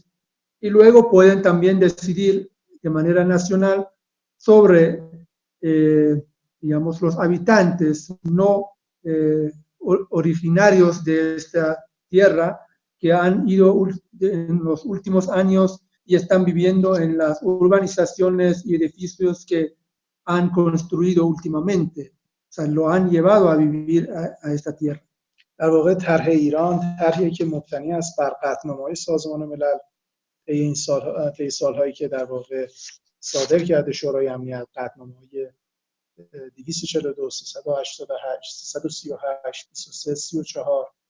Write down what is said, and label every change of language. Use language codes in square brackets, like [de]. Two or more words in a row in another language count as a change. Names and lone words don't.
[es] Y luego pueden también decidir de manera nacional sobre, digamos, los habitantes no originarios de esta tierra que han ido en los últimos años y están viviendo en las urbanizaciones y edificios que han construido últimamente. O sea, lo han llevado a vivir a esta tierra. [fa] در واقع طرح ایران طرحی که مبتنی است بر قطعنامه‌های سازمان ملل طی سالهایی که در واقع صادر کرده شورای امنیت، قطعنامه‌های 242 388 338 23 34